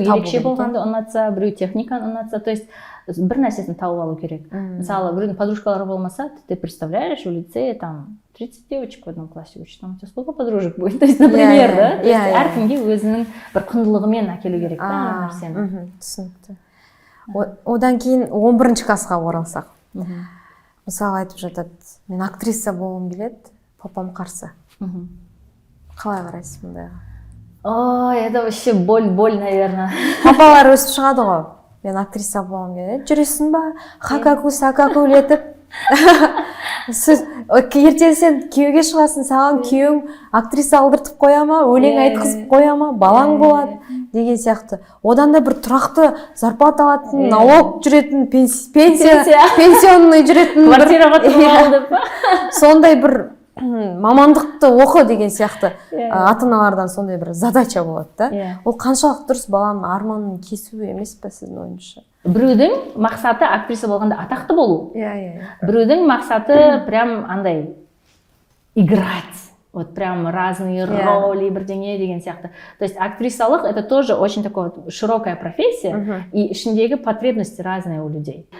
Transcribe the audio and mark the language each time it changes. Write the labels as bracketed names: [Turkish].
[Kazakh] біреу ерекше болғанды ұнатса біреу техниканы ұнатса то есть бір нәрсесін тауып алу керек мысалы біреудің подружкалары болмаса [Russian] ты представляешь в лицее там 30 девочек в одном классе учат у тебя сколько подружек будет то есть [Kazakh] например да то есть әркімге өзінің бір құндылығымен әкелу керек та нәрсені түсінікті одан кейін 11-ші классқа оралсақ мысалы айтып жатады мен актриса болғым келеді папам қарсы қалай қарайсыз мұндайға [Russian] ой это вообще боль наверное [Kazakh] папалар өсіп шығады ғой мен актриса болғым келеді жүресің ба хакаку-сакакулетіп ертең сен күйеуге шығасың саған күйеуің актриса алдыртып қоя ма өлең айтқызып қоя ма балаң болады деген сияқты. Одан да бір тұрақты зарплата алатын, налог жүретін, пенсионный жүретін, квартираға тұрып алды. сондай бір мамандықты оқы деген сияқты ата-аналардан сондай бір задача болады да. Ол қаншалық дұрыс, баланың арманын кесу емес пе сіздің ойыңызша? Біреудің мақсаты актриса болғанда атақты болу. Біреудің мақсаты прям андай играть. [Russian] Вот прям разные роли, [Kazakh] бірдеңе деген сияқты. [Russian] То есть актрисалық это тоже очень такая широкая профессия, и [Kazakh] ішіндегі [Russian] потребности разные у людей.